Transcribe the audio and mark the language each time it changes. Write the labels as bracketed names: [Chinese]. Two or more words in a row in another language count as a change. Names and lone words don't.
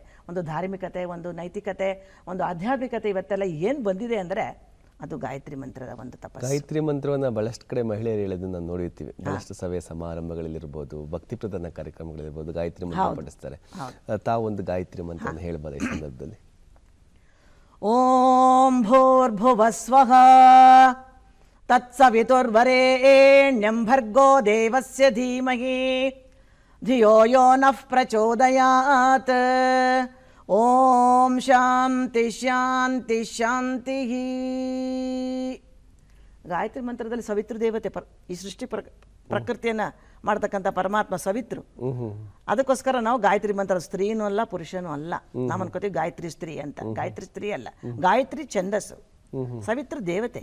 [Kannada] ಒಂದು ಧಾರ್ಮಿಕತೆ, ಒಂದು ನೈತಿಕತೆ, ಒಂದು ಆಧ್ಯಾತ್ಮಿಕತೆ ಇವತ್ತೆಲ್ಲ ಏನು ಬಂದಿದೆ ಅಂದರೆ ಅದು ಗಾಯತ್ರಿ ಮಂತ್ರದ ಒಂದು ತಪಸ್ಸು. ಗಾಯತ್ರಿ ಮಂತ್ರವನ್ನು ಬಹಳಷ್ಟು ಕಡೆ ಮಹಿಳೆಯರು ಹೇಳೋದನ್ನ ನಾವು ನೋಡಿರ್ತೀವಿ. ಬಹಳಷ್ಟು ಸಭೆ ಸಮಾರಂಭಗಳಿರ್ಬೋದು, ಭಕ್ತಿ ಪ್ರಧಾನ ಕಾರ್ಯಕ್ರಮಗಳಿರ್ಬೋದು, ಗಾಯತ್ರಿ ಮಂತ್ರ ಪಠಿಸ್ತಾರೆ. ತಾವು ಒಂದು ಗಾಯತ್ರಿ ಮಂತ್ರವನ್ನು ಹೇಳ್ಬೋದು ಈ ಸಂದರ್ಭದಲ್ಲಿ? [Sanskrit] ಓಂ ಭೂರ್ಭುವಃ ಸ್ವಃ ತತ್ಸವಿತುರ್ವರೆಣ್ಯಂ ಭರ್ಗೋ ದೇವಸ್ಯ ಧೀಮಹಿ ಧಿಯೋ ಯೋ ನಃ ಪ್ರಚೋದಯಾತ್. ಓಂ ಶಾಂತಿ ಶಾಂತಿ ಶಾಂತಿ. [Kannada] ಗಾಯತ್ರಿ ಮಂತ್ರದಲ್ಲಿ ಸವಿತೃ ದೇವತೆ, ಈ ಸೃಷ್ಟಿ ಪ್ರಕೃತಿಯನ್ನು ಮಾಡ್ತಕ್ಕಂಥ ಪರಮಾತ್ಮ ಸವಿತೃ. ಅದಕ್ಕೋಸ್ಕರ ನಾವು ಗಾಯತ್ರಿ ಮಂತ್ರ, ಸ್ತ್ರೀನೂ ಅಲ್ಲ ಪುರುಷನೂ ಅಲ್ಲ. ನಾವು ಅನ್ಕೋತೀವಿ ಗಾಯತ್ರಿ ಸ್ತ್ರೀ ಅಂತ. ಗಾಯತ್ರಿ ಸ್ತ್ರೀ ಅಲ್ಲ, ಗಾಯತ್ರಿ ಛಂದಸ್ಸು, ಸವಿತೃ ದೇವತೆ.